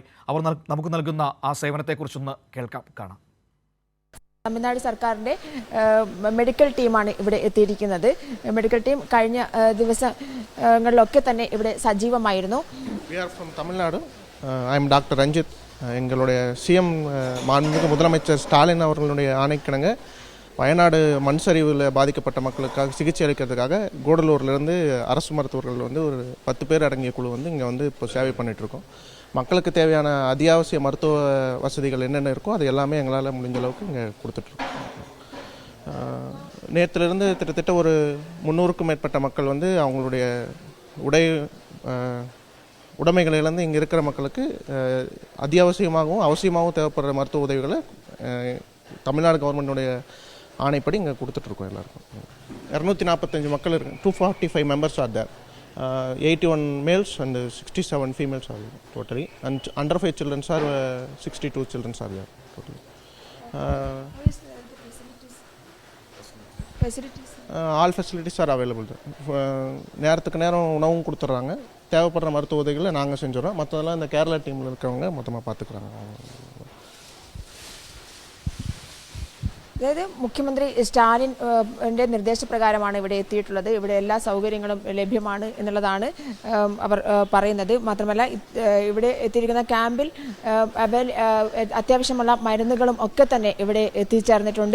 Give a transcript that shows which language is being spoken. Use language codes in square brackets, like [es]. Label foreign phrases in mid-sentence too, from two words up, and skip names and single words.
[ml] അവർ നമുക്ക് നൽകുന്ന ആ സേവനത്തെക്കുറിച്ചൊന്ന് കാണാം. തമിഴ്നാട് സർക്കാരിൻ്റെ മെഡിക്കൽ ടീമാണ് ഇവിടെ എത്തിയിരിക്കുന്നത്. മെഡിക്കൽ ടീം കഴിഞ്ഞ ദിവസങ്ങളിലൊക്കെ തന്നെ ഇവിടെ സജീവമായിരുന്നു. [en] Tamil Nadu I am doctor Ranjith. [ta] எங்களுடைய சிஎம் மாண்புமிகு முதலமைச்சர் ஸ்டாலின் அவர்களுடைய ஆணைக்கிணங்க வயநாடு மண் சரிவில் பாதிக்கப்பட்ட மக்களுக்காக சிகிச்சை அளிக்கிறதுக்காக கூடலூர்லேருந்து அரசு மருத்துவர்கள் ஒரு 10 பேர் அடங்கிய குழு இங்கே இப்போ சேவை பண்ணிகிட்ருக்கோம். மக்களுக்கு தேவையான அத்தியாவசிய மருத்துவ வசதிகள் என்னென்ன இருக்கோ அது எல்லாமே எங்களால் முடிஞ்ச அளவுக்கு இங்கே கொடுத்துட்ருக்கோம். நேற்றுலேருந்து கிட்டத்தட்ட ஒரு 300க்கும் மேற்பட்ட மக்கள் அவங்களுடைய உடைமைகளை இழந்து இங்கே இருக்கிற மக்களுக்கு அத்தியாவசியமாகவும் அவசியமாகவும் தேவைப்படுற மருத்துவ உதவிகளை தமிழ்நாடு கவர்மெண்ட்டுடைய ஆணைப்படி இங்கே கொடுத்துட்ருக்கோம். எல்லாருக்கும் 245 மக்கள் இருக்கு. [en] 245 members are there. 81 males and 67 females are totally. and under 5 childrens are 62 childrens are there totally. All facilities are available. [ta] நேரத்துக்கு நேரம் உணவும் கொடுத்துட்றாங்க. தேவைப்படுற மருத்துவ உதவிகளை நாங்கள் செஞ்சுறோம். மற்றதெல்லாம் இந்த கேரளா டீமில் இருக்கிறவங்க மொத்தமாக பார்த்துக்குறாங்க. [ml] അതായത് മുഖ്യമന്ത്രി സ്റ്റാലിൻ്റെ നിർദ്ദേശപ്രകാരമാണ് ഇവിടെ എത്തിയിട്ടുള്ളത്. ഇവിടെ എല്ലാ സൗകര്യങ്ങളും ലഭ്യമാണ് എന്നുള്ളതാണ് അവർ പറയുന്നത്. മാത്രമല്ല ഇവിടെ എത്തിയിരിക്കുന്ന ക്യാമ്പിൽ അത്യാവശ്യമുള്ള മരുന്നുകളും ഒക്കെ തന്നെ ഇവിടെ എത്തിച്ചേർന്നിട്ടുണ്ട്.